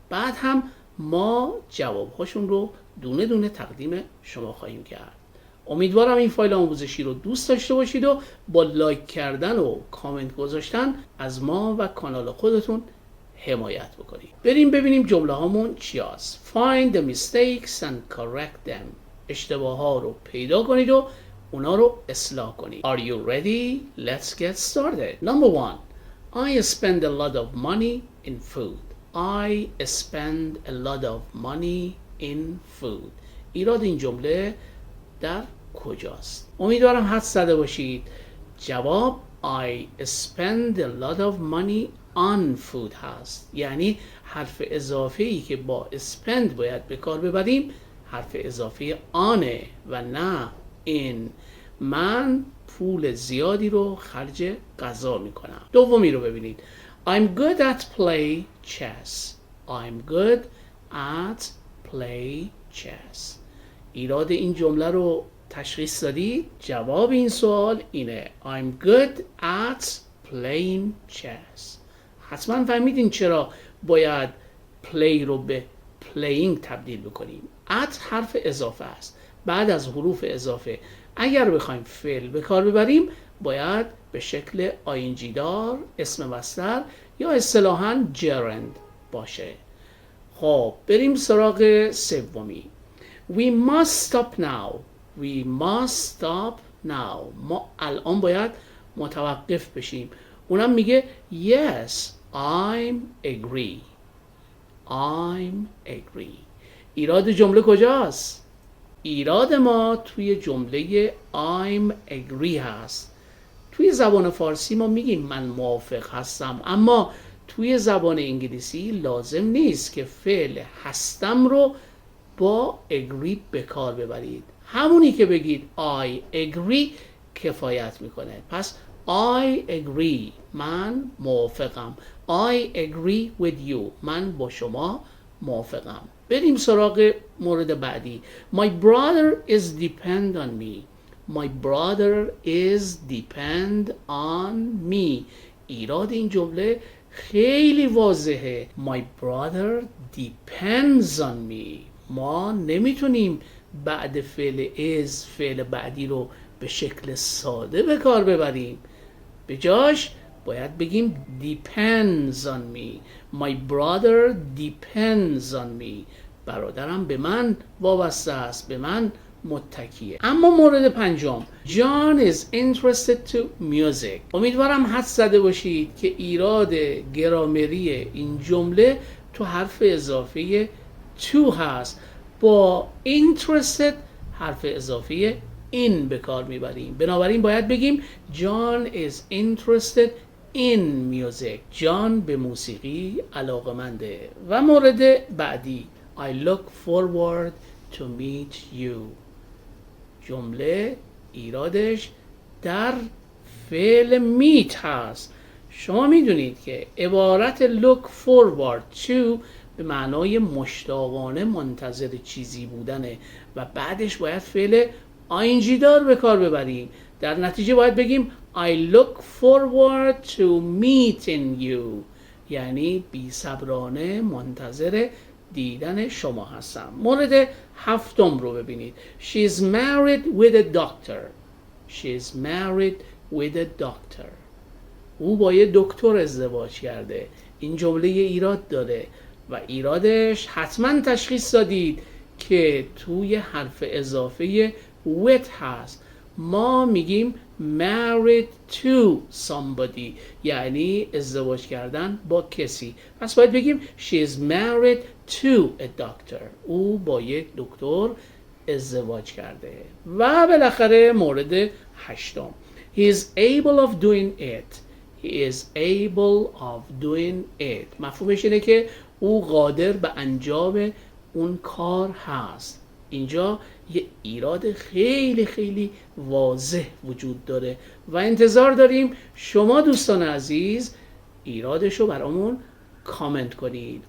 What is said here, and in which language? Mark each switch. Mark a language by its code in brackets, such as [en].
[fa] بعد هم ما جوابهاشون رو دونه دونه تقدیم شما خواهیم کرد. امیدوارم این فایل آموزشی رو دوست داشته باشید و با لایک کردن و کامنت گذاشتن از ما و کانال خودتون حمایت بکنید. بریم ببینیم جمله هامون چی هست. [en] Find the mistakes and correct them. [fa] اشتباه ها رو پیدا کنید و اونا رو اصلاح کنید. [en] Are you ready? Let's get started. Number 1. I spend a lot of money in food. I spend a lot of money in food. [fa] ایراد این جمله در کجاست؟ امیدوارم حدس زده باشید. جواب [en] I spend a lot of money on food [fa] هست. یعنی حرف اضافه ای که با spend باید به کار ببریم حرف اضافه آنه و نه in. من پول زیادی رو خرج غذا میکنم. دومی رو ببینید. [en] I'm good at play chess. I'm good at play chess. [fa] ایراد این جمله رو تشخیص دادید؟ جواب این سوال اینه. [en] I'm good at playing chess. [fa] حتما فهمیدین چرا باید play رو به playing تبدیل بکنیم. at حرف اضافه است. بعد از حروف اضافه اگر بخوایم فعل به کار ببریم باید به شکل ING دار، اسم مصدر یا اصطلاحاً gerund باشه. خب بریم سراغ سومی. [en] We must stop now. We must stop now. [fa] ما الان باید متوقف بشیم. اونم میگه [en] Yes, I'm agree. I'm agree. [fa] ایراد جمله کجاست؟ ایراد ما توی جمله [en] I'm agree [fa] هست. توی زبان فارسی ما میگیم من موافق هستم، اما توی زبان انگلیسی لازم نیست که فعل هستم رو با agree به کار ببرید. همونی که بگید [en] I agree [fa] کفایت میکنه. پس [en] I agree، [fa] من موافقم. [en] I agree with you، [fa] من با شما موافقم. بریم سراغ مورد بعدی. [en] My brother is depend on me. My brother is depend on me. [fa] ایراد این جمله خیلی واضحه. [en] My brother depends on me. [fa] ما نمیتونیم بعد فعل is فعل بعدی رو به شکل ساده به کار ببریم. به جاش باید بگیم [en] depends on me. My brother depends on me. [fa] برادرم به من وابسته است، به من متکیه. اما مورد پنجم. [en] John is interested to music. [fa] امیدوارم حدس زده باشید که ایراد گرامری این جمله تو حرف اضافه to هست. با interested حرف اضافه in به کار میبریم. بنابراین باید بگیم [en] John is interested in music. [fa] جان به موسیقی علاقمنده. و مورد بعدی. [en] I look forward to meet you. [fa] جمله ایرادش در فعل meet هست. شما میدونید که عبارت [en] look forward to [fa] به معنای مشتاقانه منتظر چیزی بودنه و بعدش باید فعل ING دار به کار ببریم. در نتیجه باید بگیم [en] I look forward to meeting you. [fa] یعنی بی صبرانه منتظر دیدن شما هستم. مورد هفتم رو ببینید. [en] She is married with a doctor. She is married with a doctor. [fa] او با یه دکتر ازدواج کرده. این جمله ایراد داره و ایرادش حتما تشخیص دادید که توی حرف اضافه with هست. ما میگیم [en] married to somebody، [fa] یعنی ازدواج کردن با کسی. پس باید بگیم she is married to a doctor. او با یک دکتر ازدواج کرده. و بالاخره مورد هشتم. [en] He is able of doing it. he is able of doing it. [fa] مفهومش اینه که او قادر به انجام اون کار هست. اینجا یه ایراد خیلی خیلی واضح وجود داره و انتظار داریم شما دوستان عزیز ایرادشو برامون کامنت کنید.